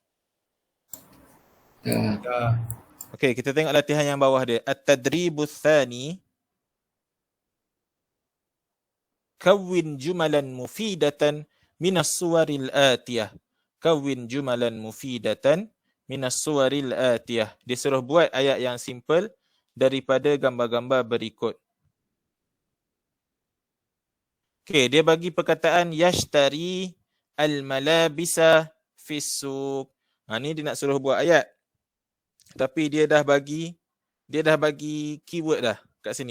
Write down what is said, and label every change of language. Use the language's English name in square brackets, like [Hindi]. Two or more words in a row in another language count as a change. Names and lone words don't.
[Malay] Okey, kita tengok latihan yang bawah dia. [Arabic] التدريب الثاني. كوّن جملاً مفيدةً من الصور الآتية. كوّن جملاً مفيدةً من الصور الآتية. [Malay] Dia suruh buat ayat yang simple daripada gambar-gambar berikut. Okey, dia bagi perkataan [Arabic] يشتري الملابس في السوق. [Malay] Ni dia nak suruh buat ayat. Tapi dia dah bagi keyword dah kat sini.